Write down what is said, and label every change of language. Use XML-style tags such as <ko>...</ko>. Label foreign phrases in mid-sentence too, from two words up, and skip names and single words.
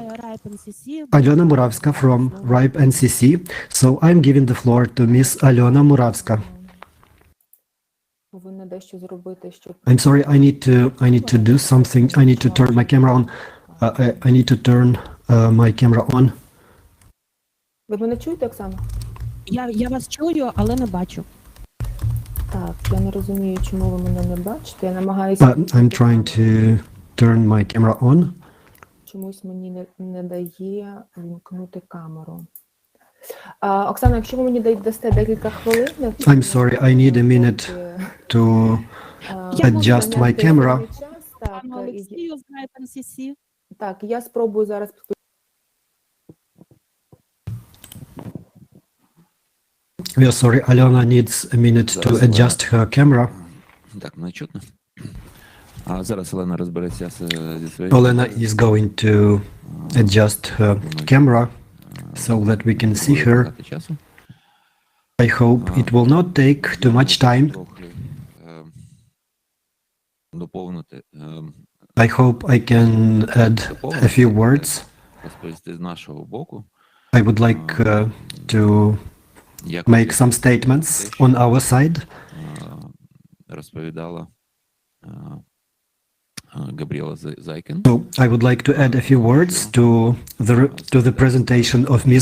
<en>Alena Muravska from RIPE NCC. So I'm giving the floor to Miss Alena Muravska. I'm sorry, I need to do something. I need to turn my camera on. I need to turn my camera on.</en> <uk>Ви мене чуєте, Оксана? Я вас чую, але не бачу. Так, я не розумію, чому ви мене не бачите. Я намагаюся...</uk> <en>I'm trying to turn my camera on.</en> <uk>Чомусь мені не дає вімкнути камеру. Оксана, якщо ви мені дасте декілька хвилин...</uk> <en>I'm sorry, I need a minute to adjust my camera.</en> <uk>Так, я спробую зараз...</uk> <en>We are sorry, Alena needs a minute to adjust her camera.</en> <uk>Так, мене чутно. А зараз Олена розбереться зі своєю...</uk> <en>Olena is going to adjust her camera so that we can see her. I hope it will not take too much time.</en> <uk>Доповнити.</uk> <en>I hope I can add a few words.</en> <uk>Розповісти з нашого боку.</uk> <en>I would like to make some statements on our side.</en> <uk>Розповідала Gabriela Zaikin.</uk> <en>So I would like to add a few words to the presentation of Ms.</en>